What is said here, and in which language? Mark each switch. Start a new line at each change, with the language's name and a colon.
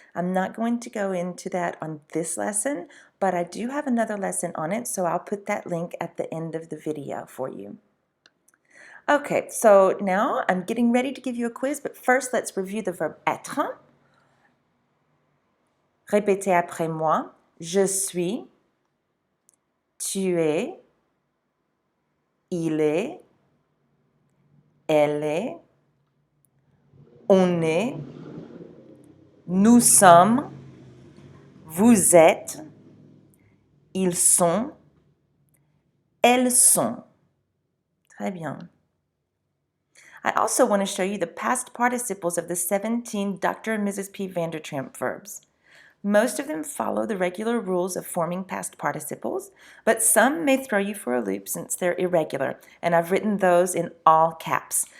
English: I'm not going to go into that on this lesson, but I do have another lesson on it, so I'll put that link at the end of the video for you. Okay, so now I'm getting ready to give you a quiz, but first let's review the verb être.
French: Répétez après moi. Je suis, tu es, il est, elle est, on est, nous sommes, vous êtes, ils sont, elles sont. Très bien.
English: I also want to show you the past participles of the 17 Dr. and Mrs. P. Vandertramp verbs. Most of them follow the regular rules of forming past participles, but some may throw you for a loop since they're irregular, and I've written those in all caps.